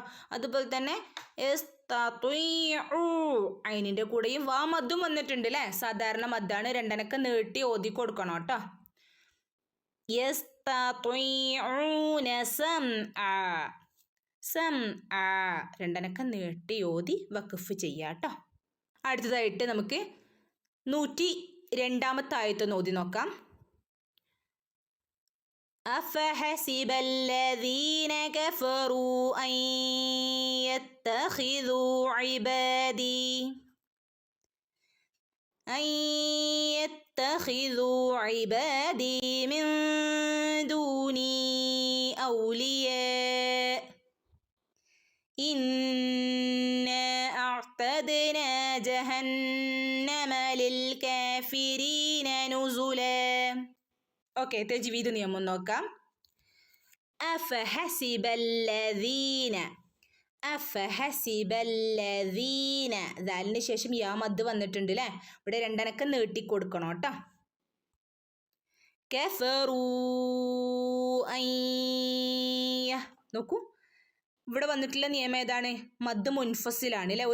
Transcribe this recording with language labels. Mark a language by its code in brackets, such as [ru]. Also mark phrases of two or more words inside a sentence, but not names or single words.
[ml] അതുപോലെ തന്നെ അയിനിൻ്റെ കൂടെയും വാ മദ്ദും വന്നിട്ടുണ്ട് അല്ലേ, സാധാരണ മദ്ദാണ്, 2 അനക്കം നീട്ടി ഓതി കൊടുക്കണം കേട്ടോ. [ar] يستطيعون سمعا، سمعا [ml] 2 അനക്കം നീട്ടി ഓതി വഖഫ് ചെയ്യാം കേട്ടോ. അടുത്തതായിട്ട് നമുക്ക് 102-ാമത്തെ ആയത്ത് ഓതി നോക്കാം. [ar] أفحسب الذين كفروا أن يتخذوا عبادي من دوني أولياء إنا أعتدنا جهنم للكافرين نزلا. [ml] ഓക്കെ, തജ്വീദ് നിയമം നോക്കാം. [ar] أفحسب الذين، أفحسب الذين, [ml] ദാലിന് ശേഷം യാ മദ് വന്നിട്ടുണ്ട് അല്ലേ. ഇവിടെ 2 അനക്കം നീട്ടി കൊടുക്കണം കേട്ടോ. [ar] كفروا أن, [ml] നോക്കൂ, ഇവിടെ വന്നിട്ടുള്ള നിയമം ഏതാണ്, മദ് മുൻഫസിലാണ് അല്ലേ.